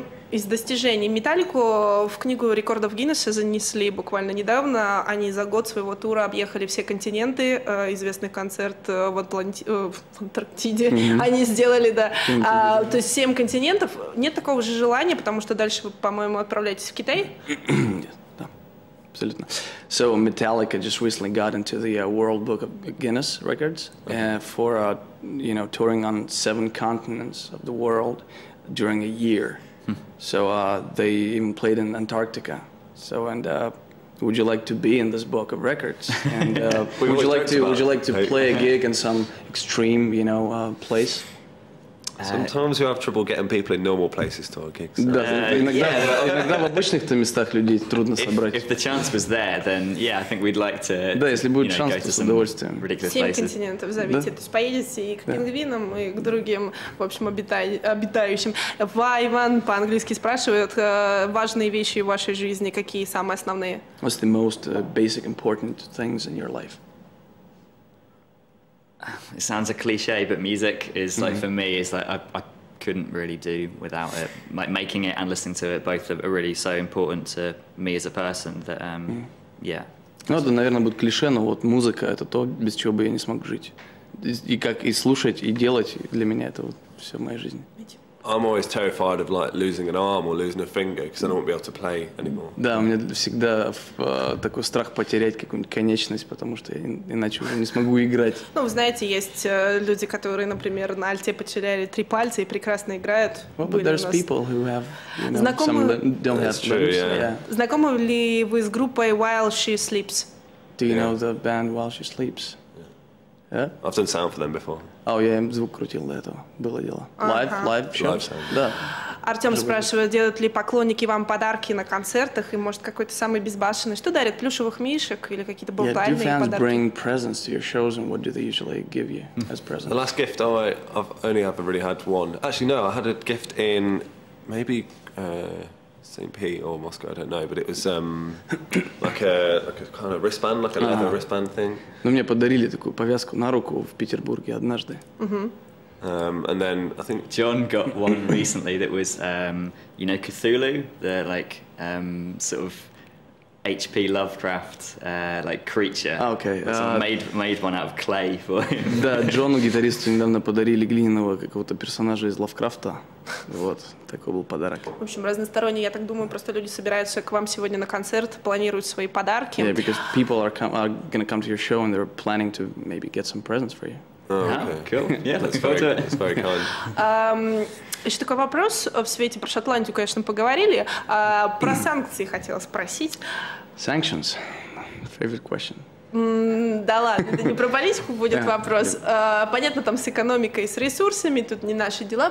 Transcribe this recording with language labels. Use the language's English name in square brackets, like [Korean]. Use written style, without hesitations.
[Russian] Из достижений Металлику в книгу рекордов Гиннесса занесли буквально недавно. Они за год своего тура объехали все континенты. Известный концерт в Антарктиде они сделали, да. То есть 7 континентов. Нет такого же желания, потому что дальше вы, по-моему, отправляетесь в Китай? Нет, да, абсолютно. [English] So Metallica just recently got into the World Book of Guinness Records for touring on 7 continents of the world during a year. So they even played in Antarctica. So would you like to be in this book of records? And would you like to play a gig in some extreme, place? Sometimes we have trouble getting people in normal places to our gigs. [Russian] Да, иногда в обычных местах людей трудно собрать. [English] If the chance was there, then I think we'd like to. [Russian] Да, если будет шанс, то с удовольствием. 7 континентов зовите, то есть поедете и к пингвинам, и к другим, в общем, обитающим. Иван по-английски спрашивает, важные вещи в вашей жизни, какие самые основные? [English] What's the most basic, important things in your life? It sounds a cliche, but music is like for me is like I couldn't really do without it. Like making it and listening to it both are really so important to me as a person that [Russian] Ну, это, наверное, будет клише, но вот музыка — это то, без чего бы я не смог жить. И слушать, и делать для меня это вот все в моей жизни. [English] I'm always terrified of like losing an arm or losing a finger because I don't want to be able to play anymore. [Russian] Да, у меня всегда такой страх потерять какую-нибудь конечность, потому что я иначе уже не смогу играть. Ну, вы знаете, есть люди, которые, например, на альте потеряли 3 пальца и прекрасно играют. [English] Well, but there's people who have, some don't have limbs. [Russian] Знакомы ли вы с группой While She Sleeps? [English] Do you know the band While She Sleeps? Yeah? I've done sound for them before. [Russian] Я им звук крутил до этого, было дело. [English] Live show? Live sound. [Russian] Да. Артем спрашивает, делают ли поклонники вам подарки на концертах, и может какой-то самый безбашенный. Что дарят? Плюшевых мишек или какие-то брутальные подарки? [English] Do fans bring presents to your shows, and what do they usually give you as presents? The last gift I've only ever really had one. Actually, no, I had a gift in maybe St. Pete or Moscow, I don't know, but it was like a kind of wristband, like a leather wristband thing. [Russian] Ну, мне подарили такую повязку на руку в Петербурге однажды. [English] And then I think John got one recently that was, you know, Cthulhu, the like sort of H.P. Lovecraft like creature. Okay. Made one out of clay for him. [Russian] Да, Джону, гитаристу, недавно подарили глиняного какого-то персонажа из Лавкрафта. Вот, такой был подарок. В общем, разносторонний, я так думаю, просто люди собираются к вам сегодня на концерт, планируют свои подарки. [English] Yeah, because people are going to come to your show and they're planning to maybe get some presents for you. Oh, okay. Cool. Yeah, that's very kind. [Russian] Еще такой вопрос. В свете про Шотландию, конечно, поговорили. Про санкции хотела спросить. [English] Sanctions. Favorite question. [Russian] Да ладно, это не про политику будет вопрос. Понятно, там с экономикой и с ресурсами, тут не наши дела.